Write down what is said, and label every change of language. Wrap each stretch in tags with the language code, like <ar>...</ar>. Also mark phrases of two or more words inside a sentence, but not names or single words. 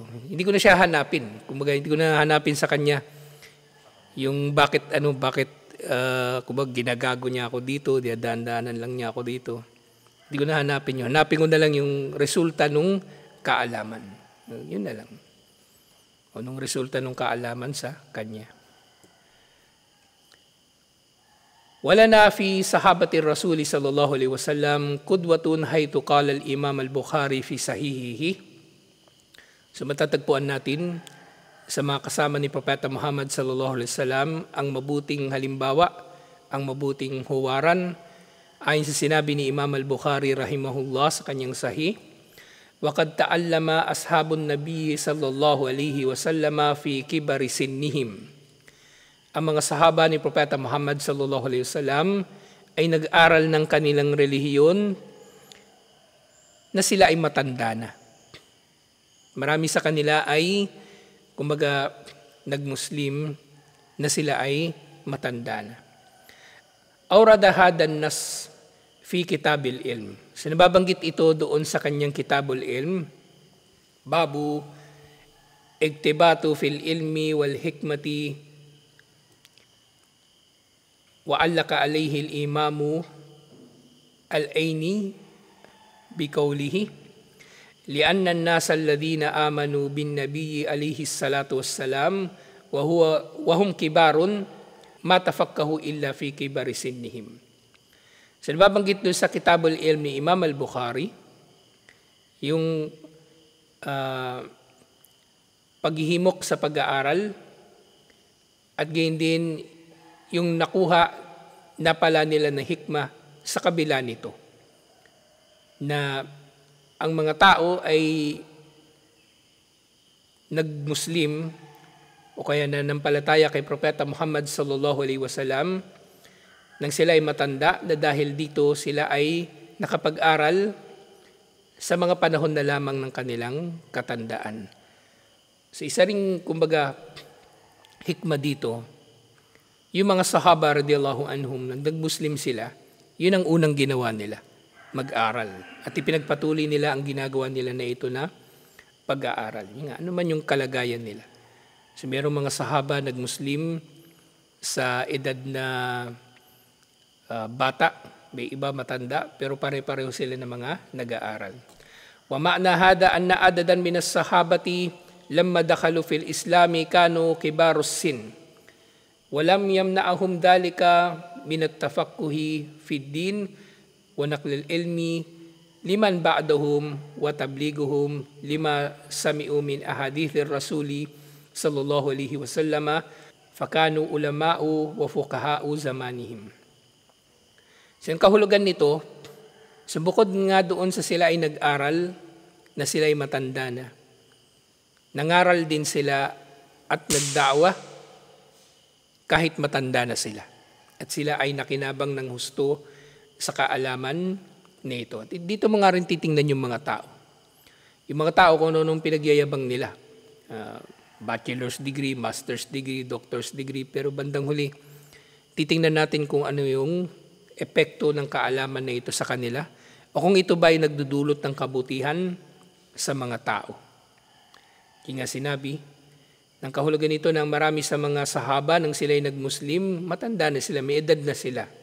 <tl>Hindi ko na siya hanapin. Kumbaga, hindi ko na hanapin sa kanya yung bakit kumbaga ginagago niya ako dito, dadaan-daanan lang niya ako dito. Hindi ko na hanapin yun. Hanapin ko na lang yung resulta nung kaalaman. Yun na lang. O nung resulta nung kaalaman sa kanya.</tl> <ar>ولنا في صحابة رسول صلى الله عليه وسلم قدوة حيث قال الإمام البخاري في صحيحه.</ar> <tl>So matatagpuan natin sa mga kasama ni Propeta Muhammad</tl> <ar>صلى الله عليه وسلم</ar> <tl>ang mabuting halimbawa, ang mabuting huwaran ayon sa sinabi ni Imam al-Bukhari rahimahullah sa kanyang sahih.</tl> <ar>وقد تعلم أصحاب النبي صلى الله عليه وسلم في كبر سنهم.</ar> <tl>Ang mga sahaba ni Propeta Muhammad</tl> <ar>صلى الله عليه وسلم</ar> <tl>ay nag-aral ng kanilang relihiyon na sila ay matanda na. Marami sa kanila ay kumbaga nagmuslim na sila ay matanda na.</tl> <ar>أورد هذا النص في كتاب العلم.</ar> <tl>So nababanggit ito doon sa kanyang kitabul ilm.</tl> <ar>باب الاغتباط في العلم والحكمة وعلق عليه الإمام العيني بقوله لأن الناس الذين آمنوا بالنبي عليه الصلاة والسلام وهم كبار ما تفقهوا إلا في كبر سنهم.</ar> <tl>So nababanggit doon sa kitabul ilm ni Imam al-Bukhari yung paghihimok sa pag-aaral at gayon din yung nakuha na pala nila na hikmah sa kabila nito. Na ang mga tao ay nagmuslim o kaya nanampalataya kay Propeta Muhammad</tl> <ar>صلى الله عليه وسلم</ar> <tl>nang sila ay matanda na dahil dito sila ay nakapag-aral sa mga panahon na lamang ng kanilang katandaan. So isa ring kumbaga hikmah dito, yung mga sahaba</tl> <ar>رضي الله عنهم</ar> <tl>nang nagmuslim sila, yun ang unang ginawa nila, mag-aral. At ipinagpatuloy nila ang ginagawa nila na ito na pag-aaral. Yung ano man yung kalagayan nila. So mayroong mga sahaba nagmuslim sa edad na bata, may iba matanda, pero pare-pareho sila ng mga nag-aaral.</tl> <ar>ومعنى هذا أن عددا من الصحابة لما دخلوا في الإسلام كانوا كبار السن. ولم يمنعهم ذلك من التفقه في الدين ونقل العلم لمن بعدهم وتبليغهم لما سمعوا من أحاديث الرسول صلى الله عليه وسلم فكانوا علماء وفقهاء زمانهم.</ar> <tl>So yung kahulugan nito, so bukod nga doon sa sila ay nag-aral, na sila ay matanda na, nangaral din sila at nagdawa kahit matanda na sila. At sila ay nakinabang ng husto sa kaalaman nito. At dito mo nga rin titingnan yung mga tao. Yung mga tao kung anong pinagyayabang nila.</tl> <en>Bachelor's degree, master's degree, doctor's degree,</en> <tl>pero bandang huli, titingnan natin kung ano yung epekto ng kaalaman na ito sa kanila o kung ito ba ay nagdudulot ng kabutihan sa mga tao. Kaya nga sinabi, ng kahulugan nito ng marami sa mga sahaba nang sila ay nagmuslim, matanda na sila, may edad na sila.</tl>